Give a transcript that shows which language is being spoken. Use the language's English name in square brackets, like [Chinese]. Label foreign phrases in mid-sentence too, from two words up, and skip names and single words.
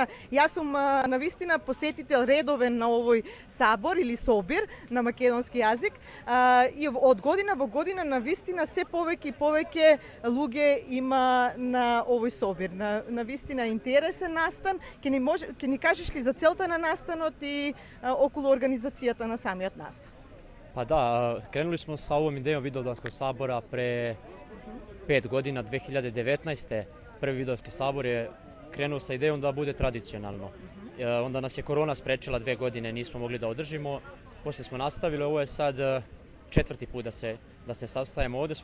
[Macedonian] Јас сум навистина посетител редовен на овој сабор или собир на македонски јазик. И од година во година навистина се повеќе и повеќе луѓе има на овој собир. Навистина интересен настан. Ќе ни кажеш ли за целта на настанот и околу организацијата на самиот настан? [Serbian] Pa da, krenuli smo sa ovom idejom Vidovdanskog sabora pre 5 godina, 2019. Prvi Vidovdanski sabor je krenuo sa idejom da bude tradicionalno. Onda nas je korona sprečila 2 godine, nismo mogli da održimo. Poslije smo nastavili, ovo je sad 4. put da se sastajemo ovde.